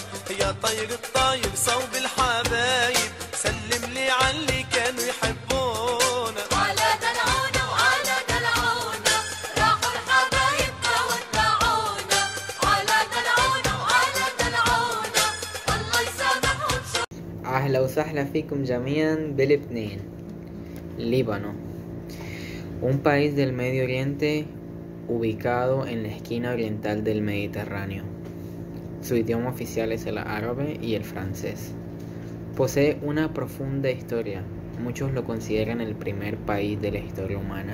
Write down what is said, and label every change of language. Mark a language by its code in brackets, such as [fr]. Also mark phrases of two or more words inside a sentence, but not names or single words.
[ar] يا طير الطاير صوب الحبايب سلم لي علي كانوا يحبونا. على دلعونا وعلى دلعونا راحوا الحبايب ودعونا. على دلعونا وعلى دلعونا الله يسامحهم شو. أهلا وسهلا فيكم جميعا بلبنان. [es] Líbano, un país del Medio Oriente ubicado en la esquina oriental del Mediterráneo. Su idioma oficial es el árabe y el francés. Posee una profunda historia, muchos lo consideran el primer país de la historia humana.